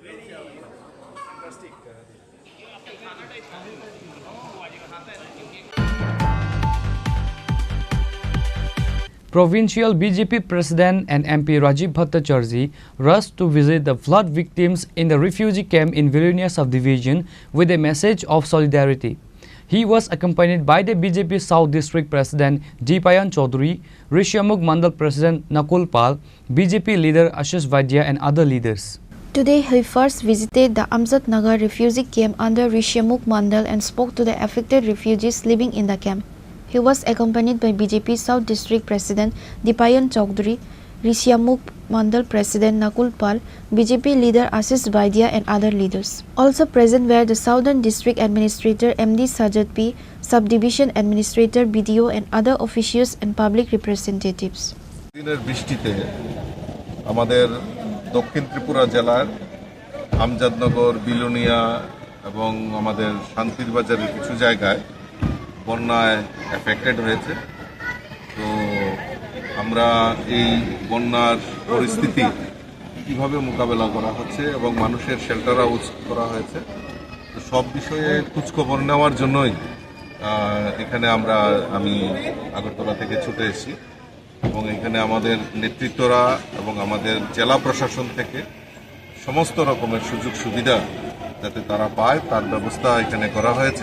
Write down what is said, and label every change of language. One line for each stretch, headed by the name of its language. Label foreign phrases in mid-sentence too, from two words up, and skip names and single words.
English: Provincial BJP President and MP Rajiv Bhattacharjee rushed to visit the flood victims in the refugee camp in Vilnius subdivision with a message of solidarity. He was accompanied by the BJP South District President Dipayan Chaudhary, Rishyamukh Mandal President Nakul Pal, BJP leader Ashish Vaidya and other leaders. Today, he first visited the Amjad Nagar refugee camp under Rishyamukh Mandal and spoke to the affected refugees living in the camp. He was accompanied by BJP South District President Dipayan Chaudhary, Rishyamukh Mandal President Nakul Pal, BJP leader Ashish Vaidya and other leaders. Also present were the Southern District Administrator MD Sajad P, Subdivision Administrator BDO and other officials and public representatives.
Bangla: দিনের বৃষ্টিতে আমাদের দক্ষিণ ত্রিপুরা জেলার আমজাদনগর, বিলোনিয়া এবং আমাদের শান্তির বাজারের কিছু জায়গায় বন্যায় এফেক্টেড হয়েছে। তো আমরা এই বন্যার পরিস্থিতি কিভাবে মোকাবেলা করা হচ্ছে এবং মানুষের
English: shelter house
Bangla: করা হয়েছে, তো সব বিষয়ে খোঁজখবর নেওয়ার জন্যই এখানে আমি আগরতলা থেকে ছুটে এসেছি এবং এখানে আমাদের নেতৃত্বরা এবং আমাদের জেলা প্রশাসন থেকে সমস্ত রকমের সুযোগ সুবিধা যাতে তারা পায় তার ব্যবস্থা এখানে করা হয়েছে।